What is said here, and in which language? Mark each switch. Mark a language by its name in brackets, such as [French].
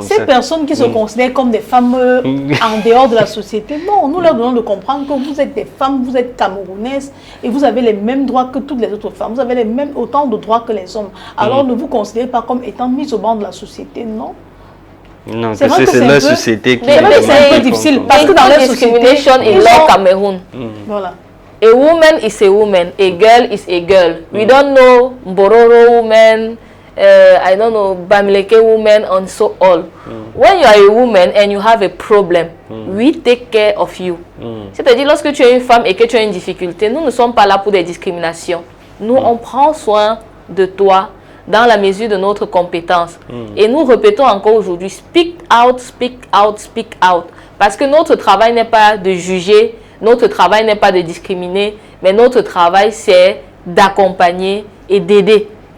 [French] Ces personnes qui se considèrent comme des femmes en dehors de la société, non, nous leur devons de comprendre que vous êtes des femmes, vous êtes camerounaises et vous avez les mêmes droits que toutes les autres femmes. Vous avez les mêmes, autant de droits que les hommes. Alors ne vous considérez pas comme étant mises au banc de la société, non. Non, c'est la société qui est un peu difficile parce que dans la [English] discrimination in law Cameroon. [French] Voilà. [English] A woman is a woman, a girl is a girl. We don't know Bororo woman, I don't know Bamileke woman and so all. When you are a woman and you have a problem, we take care of you. [French] C'est-à-dire lorsque tu es une femme et que tu as une difficulté, nous ne sommes pas là pour des discriminations. Nous, on prend soin de toi dans la mesure de notre compétence. Et nous répétons encore aujourd'hui, [English] speak out, speak out, speak out. [French] Parce que notre travail n'est pas de juger, notre travail n'est pas de discriminer, mais notre travail c'est d'accompagner et d'aider.